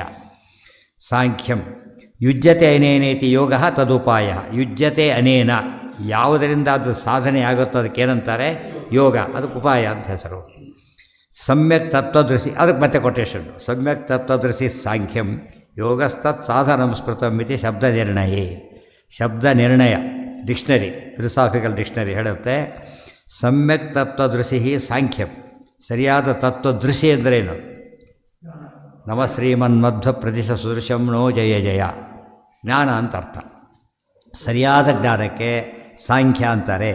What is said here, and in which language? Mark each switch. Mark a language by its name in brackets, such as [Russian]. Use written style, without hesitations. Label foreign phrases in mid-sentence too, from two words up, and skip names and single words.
[Sanskrit] ಸಾಂಖ್ಯಂ ಯುಜ್ಯತೆ ಅನೇನೇತಿ ಯೋಗ ತದುಪಾಯ. ಯುಜ್ಯತೆ ಅನೇನ, [Kannada] ಯಾವುದರಿಂದ ಅದು ಸಾಧನೆ ಆಗುತ್ತೋ ಅದಕ್ಕೇನಂತಾರೆ? ಯೋಗ. ಅದಕ್ಕೆ ಉಪಾಯ ಅಂತ ಹೆಸರು. [Sanskrit] ಸಮ್ಯಕ್ ತತ್ವದೃಶಿ, [Kannada] ಅದಕ್ಕೆ ಮತ್ತೆ ಕೊಟೇಶನ್. [Sanskrit] ಸಮ್ಯಕ್ ತತ್ವದೃಶಿ ಸಾಂಖ್ಯಂ ಯೋಗಸ್ತತ್ ಸಾಧನಂ ಸ್ಮೃತಂ ಇತಿ ಶಬ್ದ ನಿರ್ಣಯೇ. [Kannada] ಶಬ್ದ ನಿರ್ಣಯ ಡಿಕ್ಷನರಿ, [English] philosophical dictionary [Kannada] ಹೇಳುತ್ತೆ [Sanskrit] ಸಮ್ಯಕ್ ತತ್ವದೃಶಿ ಸಾಂಖ್ಯಂ. [Kannada] ಸರಿಯಾದ ತತ್ವದೃಶಿ ಅಂದ್ರೇನು? [Sanskrit] ನಮ ಶ್ರೀಮನ್ಮಧ್ವ ಪ್ರತಿಶ ಸುದೃಶಂ ನೋ ಜಯ ಜಯ. [Kannada] ಜ್ಞಾನ ಅಂತ ಅರ್ಥ. ಸರಿಯಾದ ಜ್ಞಾನಕ್ಕೆ ಸಾಂಖ್ಯ ಅಂತಾರೆ.